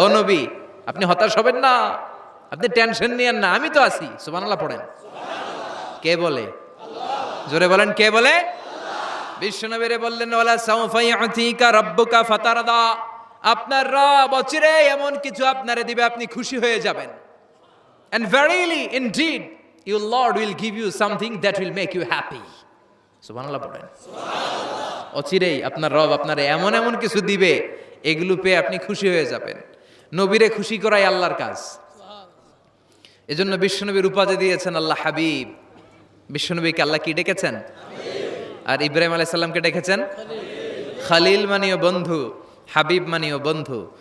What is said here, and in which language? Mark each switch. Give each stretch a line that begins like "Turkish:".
Bangla: ও নবী আপনি হতাশ হবেন না, আপনি টেনশন নিয়েন না, আমি তো আছি। সুবহানাল্লাহ পড়েন। কে বলে? জোরে বলেন, কে বলে? বিশ্বনবীরে বললেন
Arabic: ওয়ালা সাউফা ইউতিকা রাব্বুকা ফাতারদা।
Bangla: আপনার রব অচিরে এমন কিছু আপনারে দিবে, আপনি খুশি হয়ে যাবেন।
English: And verily indeed your Lord will give you something that will make you happy.
Bangla: সুবহানাল্লাহ পড়েন। অচিরেই আপনার রব আপনারে এমন এমন কিছু দিবে, এগুলো পেয়ে আপনি খুশি হয়ে যাবেন। নবীরে খুশি করাই আল্লাহর কাজ। এজন্য বিশ্বনবীর উপাধি দিয়েছেন আল্লাহ হাবিব। বিশ্বনবীকে আল্লাহ কি ডেকেছেন? আর ইব্রাহিম আলাইহিস সালামকে ডেকেছেন খলিল, মানেও বন্ধু, হাবিব মানেও বন্ধু।